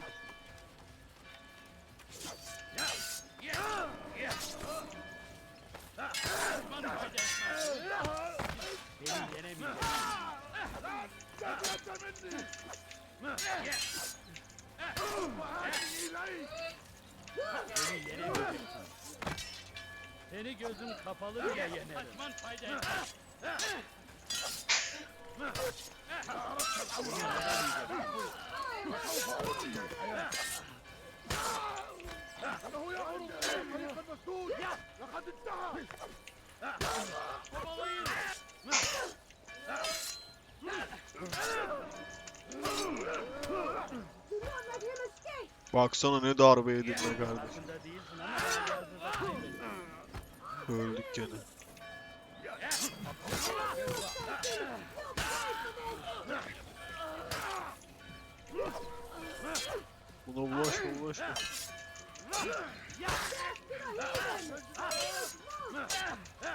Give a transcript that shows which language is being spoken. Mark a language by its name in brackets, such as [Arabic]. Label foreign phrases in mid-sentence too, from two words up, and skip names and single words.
[Turkish] Beni yenemeyeceksin. Beni yenemeyeceksin. Seni gözün kapalı bile yenerim. Kaçman fayda etmez. [Arabic] إنه يهرب إلى طريق المسدود لقد انتهى [Turkish] Kovalayın. Baksana ne darbe yedin be kardeşim. Farkında değilsin ama Altyazılı kaybettin. Öldük gene. Buna bulaşma.